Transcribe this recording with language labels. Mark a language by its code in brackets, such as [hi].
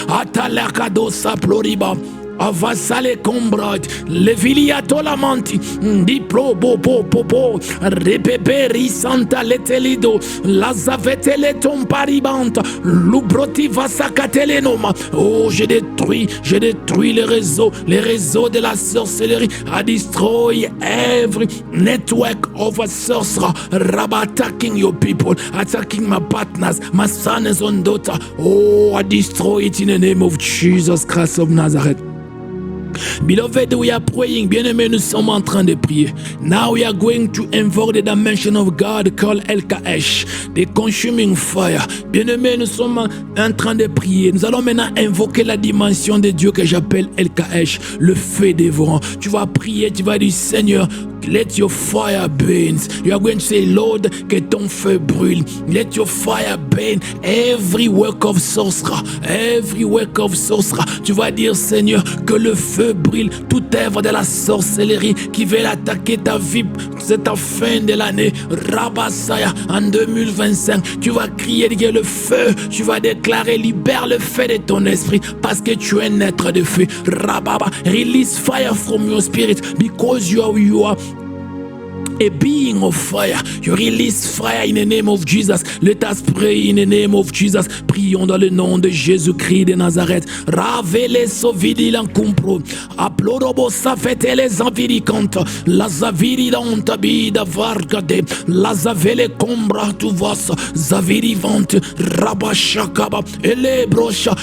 [fr] Atalakado saploriba. Avasale combrat, le viliato lamanti, diplo bobo popo, repeperi santa letelido, la zavetele tomparibanta, lubroti vasakatelenoma. Oh, je détruis les réseaux de la sorcellerie. [en] I destroy every network of a sorcerer, attacking your people, attacking my partners, my sons and daughters. Oh, I destroy it in the name of Jesus Christ of Nazareth. Beloved, we are praying. [fr] Bien-aimés, nous sommes en train de prier. [en] Now we are going to invoke the dimension of God called El-Kaesh, the consuming fire. [fr] Bien-aimés, nous sommes en train de prier. Nous allons maintenant invoquer la dimension de Dieu que j'appelle El-Kaesh, le feu dévorant. Tu vas prier, tu vas dire, Seigneur, [en] let your fire burn. You are going to say, Lord, [fr] que ton feu brûle. [en] Let your fire burn every work of sorcerer. Every work of sorcerer. [fr] Tu vas dire, Seigneur, que le feu brûle toute œuvre de la sorcellerie qui veut attaquer ta vie. C'est la fin de l'année. Rabassaya, en 2025, tu vas crier que le feu, tu vas déclarer, libère le feu de ton esprit parce que tu es un être de feu. [en] Rababa, release fire from your spirit because you are a being of fire. You release fire in the name of Jesus. Let us pray in the name of Jesus. [fr] Prions dans le nom de Jésus-Christ de Nazareth. Ravele sovidi lankumpro. Aplorobo safete les enviricantes. La zaviri danta bida vargade. La zavele combra tu vas. Zaviri vante. Rabashakaba. Ele brocha.